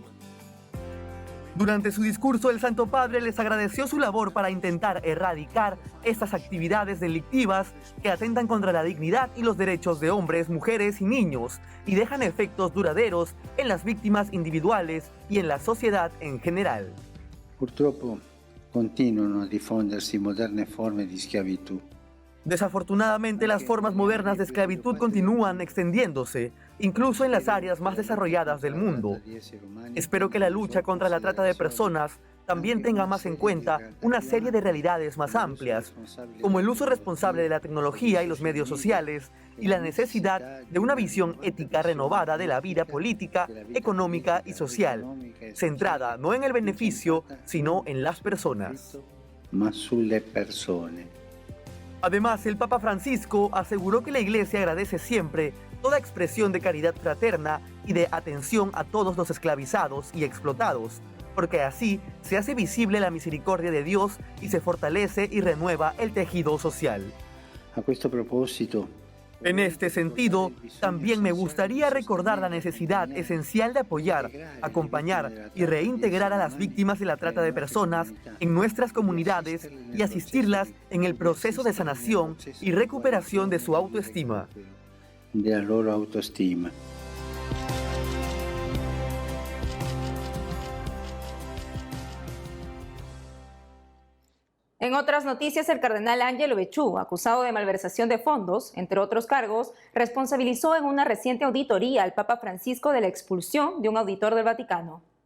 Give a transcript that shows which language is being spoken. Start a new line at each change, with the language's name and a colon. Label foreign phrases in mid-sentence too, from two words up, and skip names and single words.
Spanish: Durante su discurso, el Santo Padre les agradeció su labor para intentar erradicar estas actividades delictivas que atentan contra la dignidad y los derechos de hombres, mujeres y niños y dejan efectos duraderos en las víctimas individuales y en la sociedad en general.
Italian: continuano a diffondersi moderne forme di schiavitù.
Spanish: Desafortunadamente, las formas modernas de esclavitud continúan extendiéndose, incluso en las áreas más desarrolladas del mundo. Espero que la lucha contra la trata de personas también tenga más en cuenta una serie de realidades más amplias, como el uso responsable de la tecnología y los medios sociales, y la necesidad de una visión ética renovada de la vida política, económica y social, centrada no en el beneficio, sino en las personas.
Italian: Ma sulle persone.
Spanish: Además, el Papa Francisco aseguró que la Iglesia agradece siempre toda expresión de caridad fraterna y de atención a todos los esclavizados y explotados, porque así se hace visible la misericordia de Dios y se fortalece y renueva el tejido social.
Italian: A questo proposito,
Spanish: En este sentido, también me gustaría recordar la necesidad esencial de apoyar, acompañar y reintegrar a las víctimas de la trata de personas en nuestras comunidades y asistirlas en el proceso de sanación y recuperación de su autoestima.
Italian: della loro autostima.
Spanish: En otras noticias, el cardenal Angelo Becciu, acusado de malversación de fondos, entre otros cargos, responsabilizó en una reciente auditoría al Papa Francisco de la expulsión de un auditor del Vaticano.